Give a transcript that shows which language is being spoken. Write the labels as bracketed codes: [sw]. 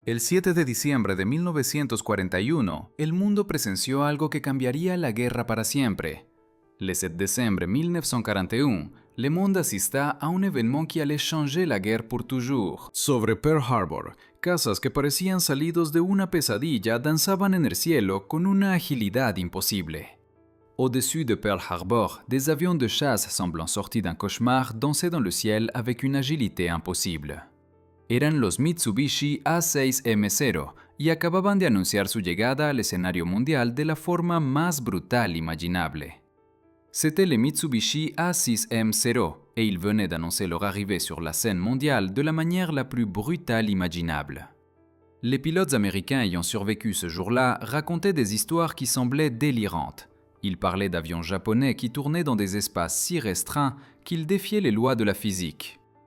[es] El 7 de diciembre de 1941, el mundo presenció algo que cambiaría la guerra para siempre. [fr] Le 7 décembre 1941, le monde assista a un événement qui allait changer la guerre pour toujours. [es] Sobre Pearl Harbor, cazas que parecían salidos de una pesadilla danzaban en el cielo con una agilidad imposible. [fr] Au-dessus de Pearl Harbor, des avions de chasse semblant sortis d'un cauchemar dansaient dans le ciel avec une agilité imposible. [es] Eran los Mitsubishi A6M0 y acababan de anunciar su llegada al escenario mundial de la forma más brutal imaginable. [fr] C'était les Mitsubishi A6M0 et ils venaient d'annoncer leur arrivée sur la scène mondiale de la manière la plus brutale imaginable. Les pilotes américains ayant survécu ce jour-là racontaient des histoires qui semblaient délirantes. Ils parlaient d'avions japonais qui tournaient dans des espaces si restreints qu'ils défiaient les lois de la physique.